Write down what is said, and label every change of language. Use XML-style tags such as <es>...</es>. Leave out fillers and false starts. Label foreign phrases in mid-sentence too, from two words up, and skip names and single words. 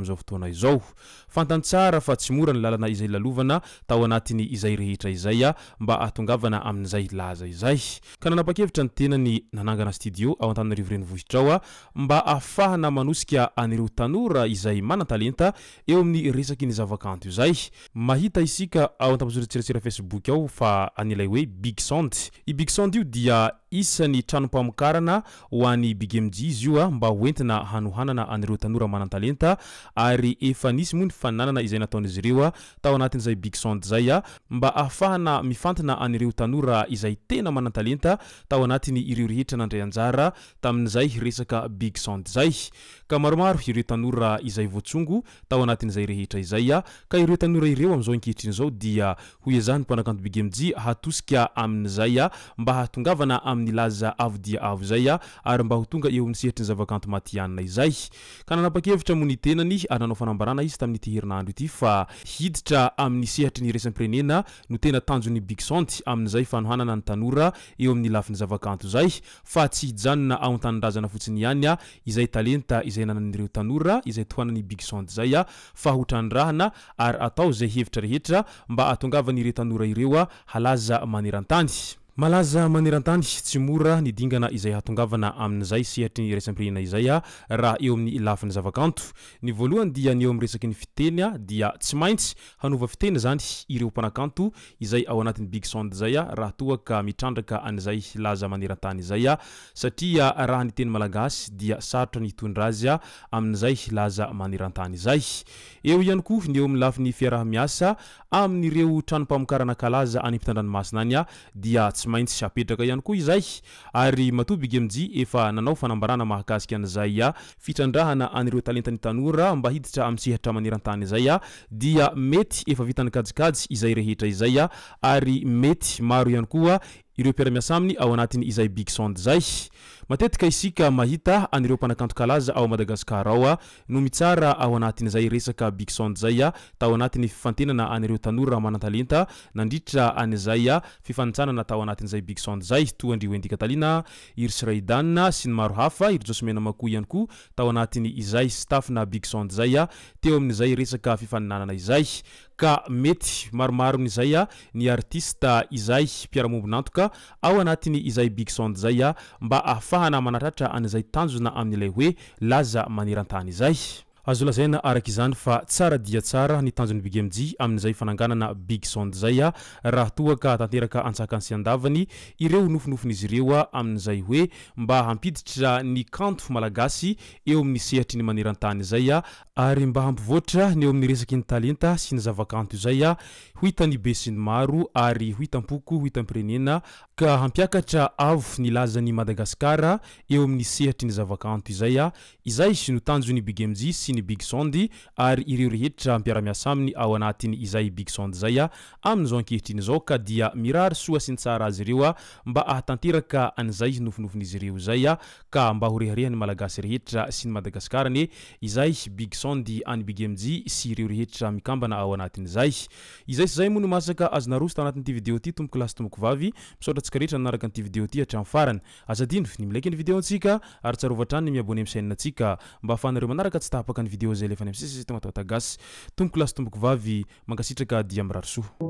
<mg>amin'izao fotoana izao fantantsara fa tsy mora ny lalana izay lalovana tao anatiny izay rehetra izay mba ahatongavana amin'izay laza izay ka nanapa-kevitra ny tenany nanangana studio ao Antananarivo renivohitra ao mba ahafahana manosika anireo tanora izay manan-talenta eo amin'ny resaky ny zavakanto zay mahita isika ao an-tambazotra tsiratsira Facebook ao fa anilay hoe big sound i big sound io dia isan'ny tranompamokarana ho an'ny BGMG izy io mba hoentina hanohanana anireo tanora manan-talenta ary efa nisy moa ny fananana izay nataon'izy ireo tao anatin'izay big sound zay mba ahafahana mifantana anireo tanora izay tena manan-talenta tao anatiny ireo rehetra nandray anjara tamin'izay resaka big sound zay ka maromaro ireo tanora izay voatsongo tao anatin'izay rehetra izay ka ireo tanora ireo am'izao ankehitriny zao dia ho iazany mpanakanto BGMG hatosika amin'izay mba hatongavana amin'ny laza avo dia avo zay ary mba ho tonga eo amin'ny sehatry ny zavakanto matianina izay ka nanapa-kevitra moa ny tenany ary nanao fanambarana izy tamin'ity herinandro ity fa hiditra amin'ny sehatry ny resam-pirenena no tena tanjon'ny big sound amin'izay fanohanana ny tanora eo amin'ny lafin'ny zavakanto zay fa tsy hijanona ao an-tanindrazana fotsiny ihany izay talenta izay nanan'ireo tanora izay tohanan'ny big sound zay fa ho trandrahana ary atao zay hevitra rehetra mba atongavany ireo tanora ireo halaza maneran-tany. Malaza maneran-tany tsy mora ny dingana izay hatongavana amin'izay sehatry ny resam-pirenena izay raha eo amin'ny lafin'ny zavakanto. Ny voalohany dia ny eo amin'ny resaky ny fiteny dia tsy maintsy hanova fiteny zany ireo mpanakanto izay ao anatin'ny big sound zay raha toa ka mitrandraka an'izay laza maneran-tany izay satria raha ny teny malagasy dia sarotra ny hitondra azy amin'izay laza maneran-tany izay. Eo ihany koa ny eo amin'ny lafin'ny fiarah-miasa amin'ireo tranompamokarana kalaza any ampitan-dranomasina any dia tsy maintsy apetraka ihany koa izay ary matoa BGMG efa nanao fanambarana mahakasika an'izay fitrandrahana anireo talentany tanora mba hiditra amin'ny sehatra maneran-tany izay dia mety efa vitany kajikajy izay rehetra izay ary mety maro ihany koa ireo mpiara-miasa aminy ao anatin' izay big sound zay. Matetika isika mahita anireo mpanakanto kalaza ao Madagasikara ao no mitsara ao anatin'izay resaka big sound zay tao anatin'ny fifantenana anireo tanora manan-talenta nandritra an'izay fifanitsanana tao anatin'izay big sound zay toa andrio Endika Talina, iry Siraidanina sy ny maro hafa iry Josemena Mako ihany koa tao anatin'ny izay staffna big sound zay teo amin'izay resaka fifaninanana izay ka mety maromaro n'izay ny artista izay mpiara-mombonantoka ao anatin'ny izay big sound zay mba ahafahana manatratra an'izay tanjona amin'ilay hoe laza maneran-tany izay. Azo lazaina araka izany fa tsara dia tsara ny tanjon'ny BGMG amin'izay fananganana big sound zay raha toa ka tanteraka antsakany sy andavany ireo nofinofin'izy ireo amin'izay hoe mba hampiditra ny kanto malagasy eo amin'ny sehatry ny maneran-tany zay ary mba hampivoatra ny eo amin'ny resaky ny talenta sy ny zavakanto izay ho hitany be sy ny maro ary ho hitampoko ho hitam-pirenena ka hampiakatra avo ny lazan'ny Madagasikara eo amin'ny sehatry ny zavakanto izay sy no tanjon'ny BGMG sy ny big sound ary ireo rehetra mpiara-miasa aminy ao anatin' izay big sound zay amin'izao ankehitriny zao ka dia mirary soa sy ny tsara azy ireo mba ahatanteraka an'izay nofinofin'izy ireo zay ka mba ho reharehany malagasy rehetra sy ny Madagasikara ne izay big sound any BGMG sy ireo rehetra mikambana ao anatin'izay. Izay sy zay moa no masaka azonarosy tao anatin'ity video ty tomboko lasy tomboko vavy misaotra antsika rehetra nanaraka an'ity video ty hatramin'ny farany azadino ny milaiky ny video antsika ary tsarovatra ny miabone amin'ny chaîne antsika mba ahafahanareo manaraka tsy tapaka ny video zay lefa any amin'ny sisy WATAWATA GASY tomboko lasy tomboko vavy mankasitraka dia mirary soa.</mg>